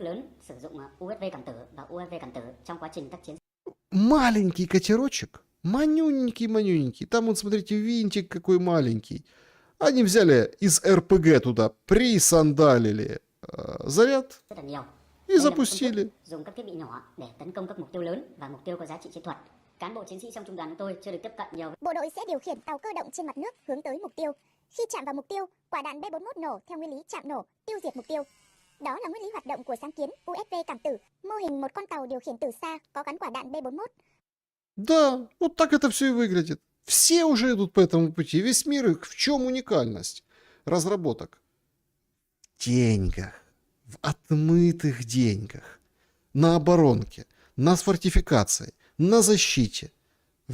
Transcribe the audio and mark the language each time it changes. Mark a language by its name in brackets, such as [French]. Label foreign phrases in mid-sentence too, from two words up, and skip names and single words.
[Russian] Маленький катерочек, манюненький, там вот, смотрите, винтик какой маленький. Они взяли из РПГ туда, присандалили заряд и запустили. [Vietnamese] Bộ đội sẽ điều khiển tàu cơ động trên mặt nước hướng tới mục tiêu. Khi chạm vào mục tiêu, quả đạn B41 nổ theo nguyên lý chạm nổ, tiêu diệt mục tiêu. Đó là nguyên lý hoạt động của sáng kiến USV cảm tử, mô hình một con tàu điều khiển từ xa có gắn quả đạn B41. [Russian] Да, вот так это все и выглядит. Все уже идут по этому пути. Весь мир, в чем уникальность разработок? В деньгах, в отмытых деньгах, на оборонке, на фортификации, на защите.